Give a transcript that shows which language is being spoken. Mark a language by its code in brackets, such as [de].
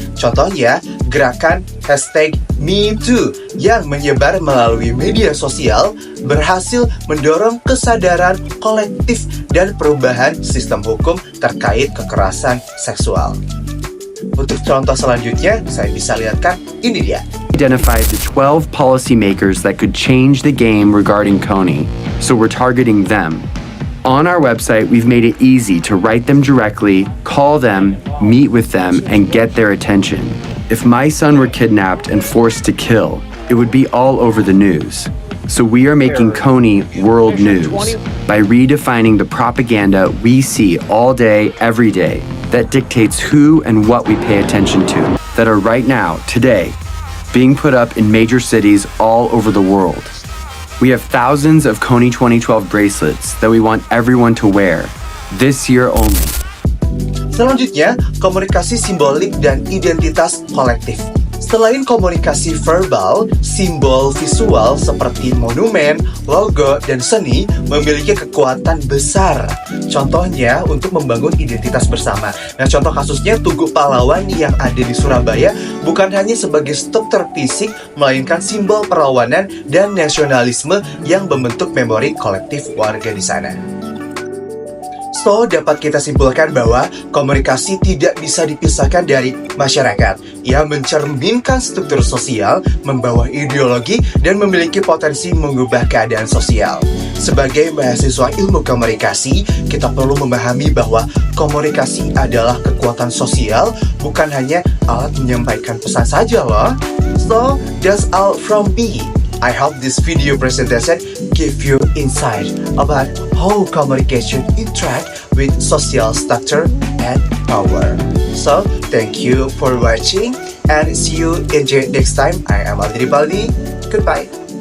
[id] Contohnya, gerakan #MeToo yang menyebar melalui media sosial berhasil mendorong kesadaran kolektif dan perubahan sistem hukum terkait kekerasan seksual. Untuk contoh selanjutnya, saya bisa lihatkan, ini dia. [en] Identified the 12 policymakers that could change the game regarding Kony, so we're targeting them. On our website, we've made it easy to write them directly, call them, meet with them, and get their attention. If my son were kidnapped and forced to kill, it would be all over the news. So we are making Kony world news by redefining the propaganda we see all day, every day, that dictates who and what we pay attention to, that are right now, today, being put up in major cities all over the world. We have thousands of Kony 2012 bracelets that we want everyone to wear, this year only. [id] Selanjutnya, komunikasi simbolik dan identitas kolektif. Selain komunikasi verbal, simbol visual seperti monumen, logo, dan seni memiliki kekuatan besar. Contohnya untuk membangun identitas bersama. Nah, contoh kasusnya Tugu Pahlawan yang ada di Surabaya bukan hanya sebagai struktur fisik, melainkan simbol perlawanan dan nasionalisme yang membentuk memori kolektif warga di sana. So, dapat kita simpulkan bahwa komunikasi tidak bisa dipisahkan dari masyarakat. Ia mencerminkan struktur sosial, membawa ideologi, dan memiliki potensi mengubah keadaan sosial. Sebagai mahasiswa ilmu komunikasi, kita perlu memahami bahwa komunikasi adalah kekuatan sosial, bukan hanya alat menyampaikan pesan saja loh. [en] So, that's all from me. I hope this video presentation give you insight about how communication interact with social structure and power. So, thank you for watching and see you in the next time. I am Aldri Baldi. Goodbye.